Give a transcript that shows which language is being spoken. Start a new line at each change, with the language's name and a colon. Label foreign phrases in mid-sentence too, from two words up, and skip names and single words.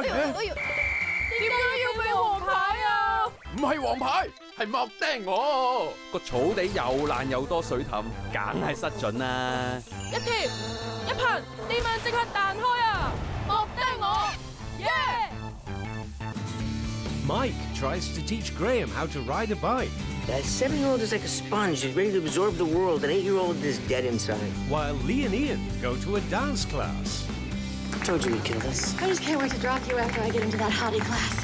Cantonese: 點解要俾黃牌啊？唔係黃牌，係莫釘我。個草地又爛又多水氹，梗係失準啦。一貼一噴，啲蚊即刻彈開啊！莫釘我，耶！
English: Mike tries to teach Graham how to ride a bike. That 7-year-old is like a sponge, he's ready to absorb the world. An 8-year-old is dead inside. While Lee and Ian go to a dance class. I told you we'd kill this. I just can't wait to drop you after I get into that hottie class.